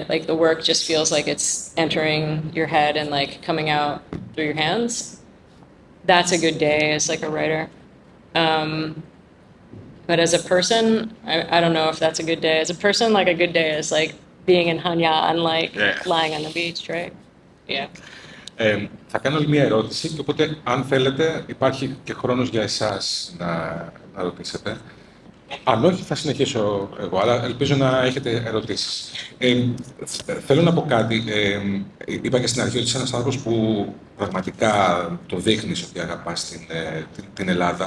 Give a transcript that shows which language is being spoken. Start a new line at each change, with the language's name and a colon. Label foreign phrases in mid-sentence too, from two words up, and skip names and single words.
English: Like the work just feels like it's entering your head and like coming out through your hands. That's a good day as like a writer. But as a person, I don't know if that's a good day. As a person, like a good day is like being in Hanya and like lying on the beach, right? Yeah.
Greek: Θα κάνω άλλη μία ερώτηση και οπότε αν θέλετε υπάρχει και χρόνος για εσάς να ρωτήσετε. Αν όχι θα συνεχίσω εγώ, αλλά ελπίζω να έχετε ερωτήσεις. Θέλω να πω κάτι. Είπα και στην αρχή ότι είσαι ένας άνθρωπος που πραγματικά το δείχνεις ότι αγαπάς την Ελλάδα.